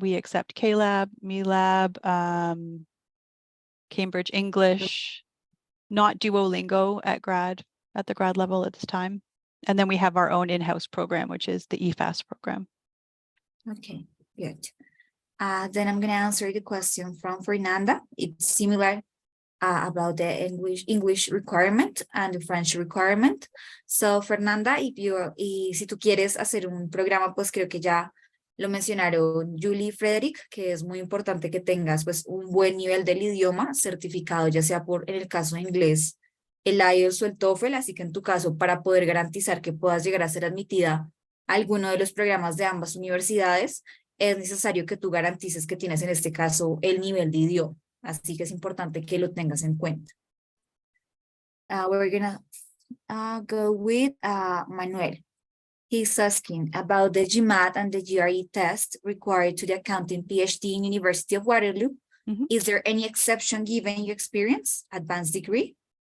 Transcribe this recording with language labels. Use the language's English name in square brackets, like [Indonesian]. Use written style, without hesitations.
[English] We accept KLab, MELab, Cambridge English, not Duolingo at the grad level at this time. And then we have our own in-house program, which is the EFAS program. Okay, good. Then I'm going to answer the question from Fernanda. It's similar about the English requirement and the French requirement. [Spanish] So Fernanda, si tú quieres hacer un programa, pues creo que ya lo mencionaron Julie y Frederick, que es muy importante que tengas pues un buen nivel del idioma certificado, ya sea por, en el caso de inglés, el IELTS o el TOEFL, así que en tu caso, para poder garantizar que puedas llegar a ser admitida a alguno de los programas de ambas universidades, es necesario que tú garantices que tienes en este caso el nivel de idioma. Así que es importante que lo tengas en cuenta. [English] We're gonna go with Manuel. He's asking about the GMAT and the GRE test required to the accounting PhD in University of Waterloo. Is there any exception given your experience, advanced degree?